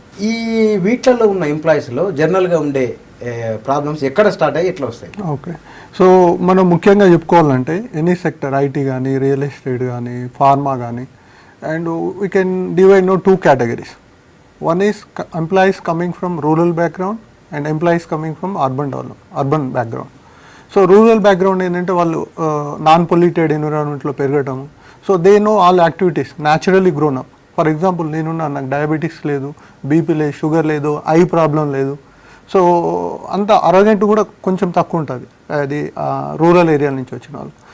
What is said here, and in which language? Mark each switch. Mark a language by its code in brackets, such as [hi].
[te] ఈ వీటిల్లో ఉన్న ఎంప్లాయీస్లో జనరల్గా ఉండే ప్రాబ్లమ్స్ ఎక్కడ స్టార్ట్ అయ్యి ఎట్లా వస్తాయి? ఓకే, సో మనం ముఖ్యంగా చెప్పుకోవాలంటే ఎనీ సెక్టర్, ఐటీ కానీ, రియల్ ఎస్టేట్ కానీ, ఫార్మా కానీ, [en] And we can divide no 2 categories. One is employees coming from rural background and employees coming from urban background. [te] So rural background ఏంటంటే వాళ్ళు నాన్ పొల్యూటెడ్ ఎన్విరాన్మెంట్లో పెరగటం, [en] So they know all activities naturally grown up. [te] For example నాకు diabetics లేదు, BP లేదు, sugar లేదు, eye problem లేదు. So అంత అరగంట కూడా కొంచెం తక్కువ ఉంటుంది అది రూరల్ ఏరియా నుంచి వచ్చిన వాళ్ళు.